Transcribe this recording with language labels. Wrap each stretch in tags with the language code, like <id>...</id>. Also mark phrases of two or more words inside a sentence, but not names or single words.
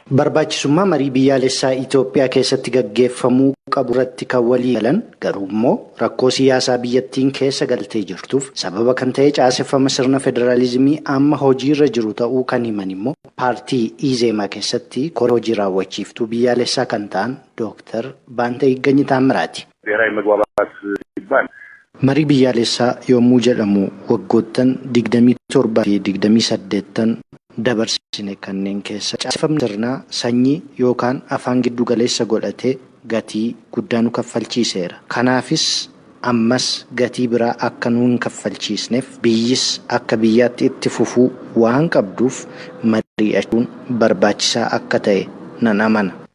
<om>Barbaachisummaa marii biyyaalessaa Itoophiyaa keessatti gaggeeffamuu qabu irratti kan walii galan garuu immoo rakkoo siyaasaa biyyattiin keessa galtee jirtuuf sababa kan ta'e caaseffama sirna federaalizimii amma hojiirra jiru ta'uu kan himan immoo paartii ኢዜማ keessatti koree hojii raawwachiiftuu biyyaalessaa kan ta'an ዶክተር ባንተ ይገኝ ታምራቲ</om> <am>ብሔራዊ መግባባት ሲባል</am> <om>Marii biyyaalessaa yommuu jedhamu waggoottan 27 fi 28 dabarsine kanneen keessa caaseffamni sirnaa sanyii yookaan afaan giddu galeessa godhatee gatii guddaa nu kaffalchiiseera. Kanaafis ammas gatii biraa akka nu hin kaffalchiisneef biyyis akka biyyaatti itti fufuu waan qabduuf mari'achuun barbaachisaa akka ta'e nan amana.</om>